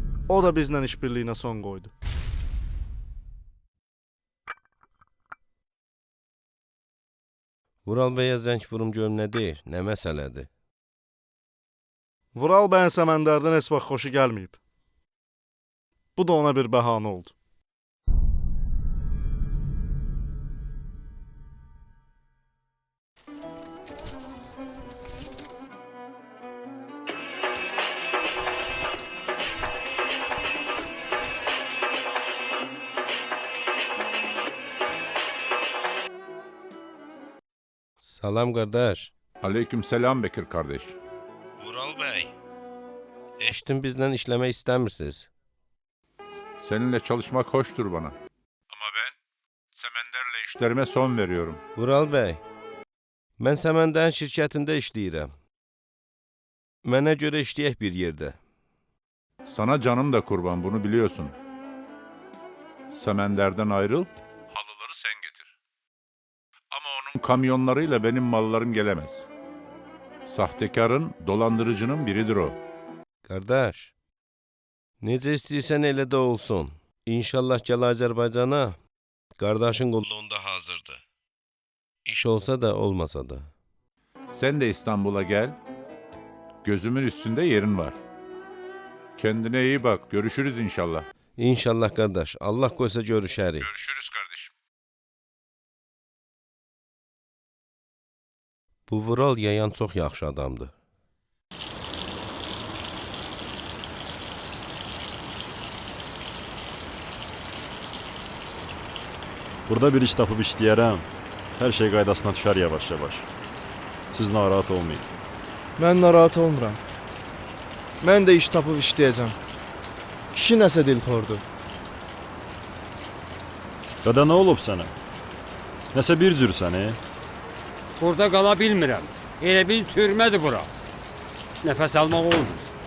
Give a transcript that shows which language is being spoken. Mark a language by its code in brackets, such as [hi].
[az] O da bizlə işbirliyinə son qoydu. Vural bəyə zəng vurum görüm nə deyir, nə məsələdir? Vural bəyin Səməndərdən heç vaxt xoşu gəlməyib. Bu da ona bir bəhanə oldu. Salam qardaş. [tr] Aleyküm selam Bekir kardeş. [az] Vural bəy, eşitdim bizlə işləmək istəmirsiniz. [tr] Seninle çalışmak hoştur bana. Ama ben Səməndərlə işlerime son veriyorum. [az] Vural bəy, mən Səməndərin şirkətində işləyirəm. Mənə görə işləyək bir yerdə. [tr] Sana canım da kurban, bunu biliyorsun. Səməndərdən ayrıl, halıları sen getir. Ama onun kamyonlarıyla benim mallarım gelemez. Sahtekarın, dolandırıcının biridir o. [az] Qardaş, necə istəyirsən elə də olsun. İnşallah gəl Azərbaycana, qardaşın qulluğunda hazırdır. İş olsa da, olmasa da. [tr] Sen de İstanbul'a gel, gözümün üstünde yerin var. Kendine iyi bak, görüşürüz inşallah. [az] İnşallah qardaş, Allah qoysa görüşərik. [tr] Görüşürüz kardeşim. [az] Bu Vural yayan çox yaxşı adamdır. Burada bir iş tapıb işləyərəm. Hər şey qaydasına düşər yavaş-yavaş. Siz narahat olmayın. Mən narahat olmuram. Mən də iş tapıb işləyəcəm. Kişi nəsə dilxordur. Dada nə olub sənə? Nəsə bir cür səni? Burada qala bilmirəm. Elə bil türmədir bura. Nəfəs almaq olmur.